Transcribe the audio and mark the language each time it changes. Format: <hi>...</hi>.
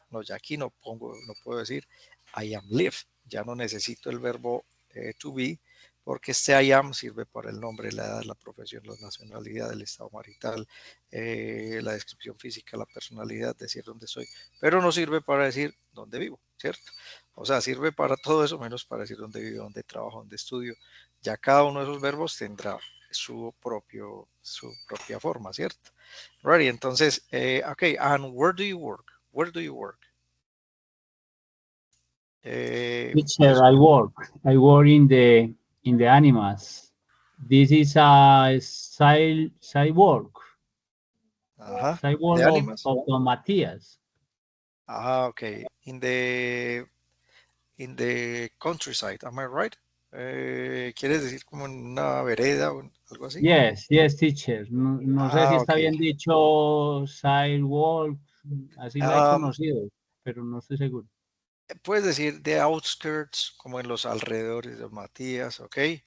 <es>No, ya aquí no puedo decir</es> <en>I am live.</en> <es>Ya no necesito el verbo to be, porque este I am sirve para el nombre, la edad, la profesión, la nacionalidad, el estado marital, la descripción física, la personalidad, decir dónde soy, pero no sirve para decir dónde vivo, ¿cierto? O sea, sirve para todo eso menos para decir dónde vivo, dónde trabajo, dónde estudio. Ya cada uno de esos verbos tendrá su propia forma, ¿cierto?</es> <en>Right, entonces, okay, and where do you work? Where do you work? Teacher, I work in the animals. This is a side work. Ajá. Side work</en> <es>¿De animals?</es> <en>of Don Matías. Ah, okay. In the countryside, am I right?</en> <es>¿Quieres decir como en una vereda o algo así?</es> <en>Yes, teacher.</en> <es>No sé si está ok. bien dicho sidewalk, así lo he conocido, pero no estoy seguro. Puedes decir the outskirts, como en los alrededores de Matías, ok.</es>